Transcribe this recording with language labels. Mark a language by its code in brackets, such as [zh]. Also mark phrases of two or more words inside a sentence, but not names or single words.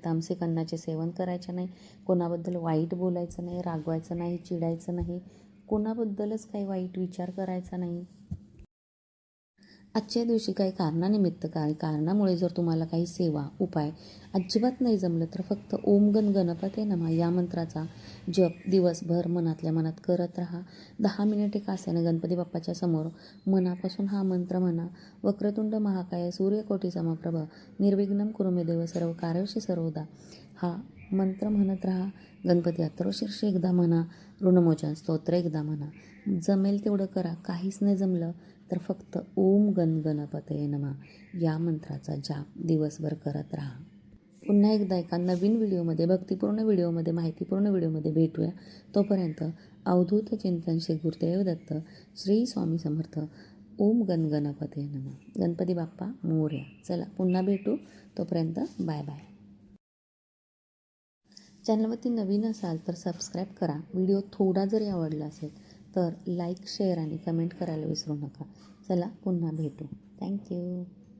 [mr] तामसिक अन्नाचे सेवन करायचे नाही, कोणाबद्दल वाईट बोलायचं नाही, रागवायचं नाही, चिडायचं नाही, कोणाबद्दलच काही वाईट विचार करायचा नाही. आजच्या दिवशी काही कारणानिमित्त, काही कारणामुळे जर तुम्हाला काही सेवा, उपाय अजिबात नाही जमलं तर फक्त [sa] ओम गण गणपते नमः [mr] या मंत्राचा जप दिवसभर मनातल्या मनात करत राहा. 10 मिनिटे का असेना गणपती बाप्पाच्या समोर मनापासून हा मंत्र म्हणा. [sa] वक्रतुंड महाकाय सूर्यकोटी समप्रभ निर्विघ्नं कुरु मे देव सर्व कार्येषु सर्वदा [mr] हा मंत्र म्हणत राहा. गणपती अथर्वशीर्ष एकदा म्हणा, ऋणमोचन स्तोत्र एकदा म्हणा. जमेल तेवढं करा. काहीच नाही जमलं तर फक्त [sa] ओम गण गणपतये नमः [mr] या मंत्राचा जाप दिवसभर करत राहा. पुन्हा एकदा एका नवीन व्हिडिओमध्ये, भक्तिपूर्ण व्हिडिओमध्ये, माहितीपूर्ण व्हिडिओमध्ये भेटूया. तोपर्यंत अवधूत चिंतन श्री गुरुदेव दत्त, श्री स्वामी समर्थ. [sa] ओम गण गणपतये नमः. [mr] गणपती बाप्पा मोरया. चला पुन्हा भेटू. तोपर्यंत [en] bye bye. [mr] चॅनलवरती नवीन असाल तर सबस्क्राईब करा. व्हिडिओ थोडा जरी आवडला असेल तर लाईक, शेअर आणि कमेंट करायला विसरू नका. चला पुन्हा भेटू. थँक्यू.